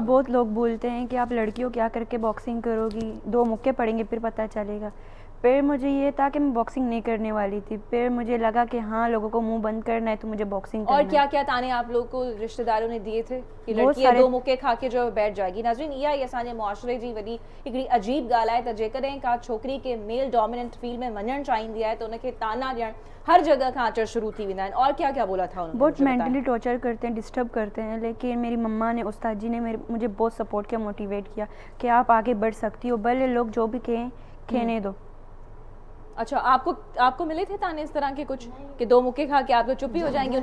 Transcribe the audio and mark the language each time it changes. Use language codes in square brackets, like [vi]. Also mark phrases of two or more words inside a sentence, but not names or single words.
[ur] بہت لوگ بولتے ہیں کہ آپ لڑکیوں کیا کر کے باکسنگ کرو گی، 2 مکے پڑیں گے پھر پتا چلے گا. پھر مجھے یہ تھا کہ میں باکسنگ نہیں کرنے والی تھی۔ پھر مجھے لگا کہ ہاں، لوگوں کو منہ بند کرنا ہے تو مجھے باکسنگ کرنا और है। کیا کیا طعنے آپ لوگ کو رشتہ داروں نے دیے تھے کہ बहुत लड़की सारे- 2 مکے کھا کے جو بیٹھ جائے گی? [sd] नाज़रीन, इहा ई असांजे मुआशरे जी वॾी हिकिड़ी अजीब ॻाल्हि आहे त जेकॾहिं का छोकिरी के [en] male dominant field [sd] में वञणु चाहींदी आहे त उनखे ताना ॾियणु हर जगह खां अचणु शुरू थी वेंदा आहिनि। [ur] اور کیا کیا بولا تھا انہوں نے? बहुत مجھے بتائیں. [en] mentally torture [ur] کرتے ہیں، ڈسٹرب کرتے ہیں، لیکن میری مما نے، استاد جی نے مجھے بہت سپورٹ کیا، موٹیویٹ کیا کہ آپ آگے بڑھ سکتی ہو، بھلے لوگ جو بھی کہیں کہنے دو. اچھا، آپ کو ملے تھے طعنے اس طرح کے کچھ کہ 2 مکے کھا کے آپ تو چپ ہی ہو جائیں گے?